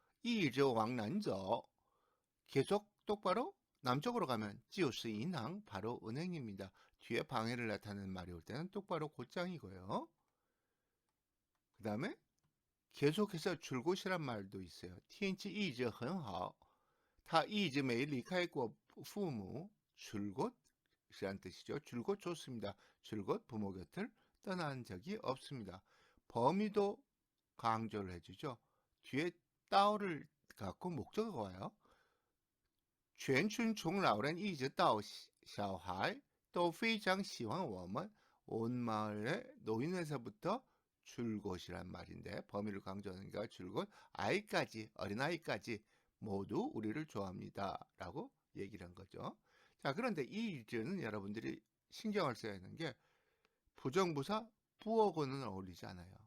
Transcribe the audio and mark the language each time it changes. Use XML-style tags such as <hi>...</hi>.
<ko>이제 왕난저. 계속 똑바로 남쪽으로 가면</ko> <zh>就是银行</zh> <ko>바로 은행입니다. 뒤에 방위를 나타내는 말이 올 때는 똑바로 곧장이고요. 그 다음에 계속해서 줄곧이란 말도 있어요.</ko> <zh>天气一直很好他一直没离开过父母</zh> <ko>줄곧이란 뜻이죠. 줄곧 좋습니다. 줄곧 부모 곁을 떠난 적이 없습니다. 범위도 강조를 해주죠. 뒤에 따오를 갖고 목적어가 와요.</ko> <zh>全村从老人一直到小孩都非常喜欢我们.</zh> <ko>온 마을의 노인에서부터 줄곧이란 말인데 범위를 강조하니까 줄곧 아이까지 어린아이까지 모두 우리를 좋아합니다 라고 얘기를 한 거죠. 자, 그런데 이 일제는 여러분들이 신경을 써야 하는 게 부정부사 부어고는 어울리지 않아요.</ko>